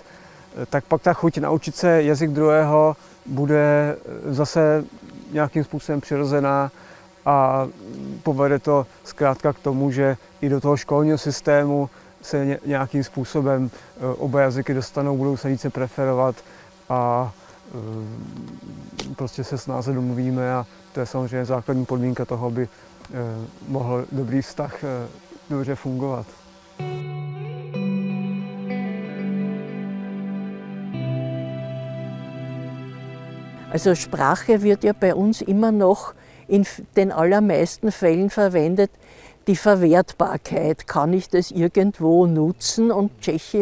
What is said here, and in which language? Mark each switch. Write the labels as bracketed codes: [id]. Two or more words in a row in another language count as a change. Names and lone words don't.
[cs] tak pak ta chuť naučit se jazyk druhého bude zase nějakým způsobem přirozená a povede to zkrátka k tomu, že i do toho školního systému se nějakým způsobem oba jazyky dostanou, budou se více preferovat a prostě se snáze domluvíme a to je samozřejmě základní podmínka toho, aby mohl dobrý vztah dobře fungovat. [de] Also Sprache wird ja bei uns immer noch in den allermeisten Fällen verwendet, die Verwertbarkeit. Kann ich das irgendwo nutzen?